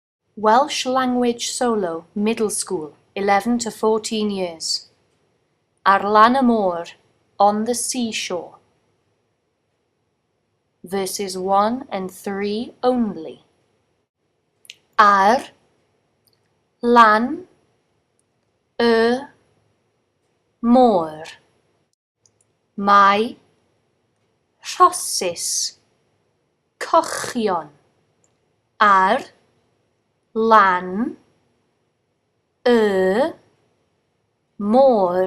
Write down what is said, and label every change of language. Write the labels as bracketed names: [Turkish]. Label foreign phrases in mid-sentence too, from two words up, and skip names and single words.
[English] Welsh Language Solo, Middle School, 11 to 14 years. [Welsh] Ar lan y môr, [English] on the seashore. Verses 1 and 3 only. [Welsh] Ar, lan, y, môr. Mae, rhosys, cochion. Ar, lan, y, môr.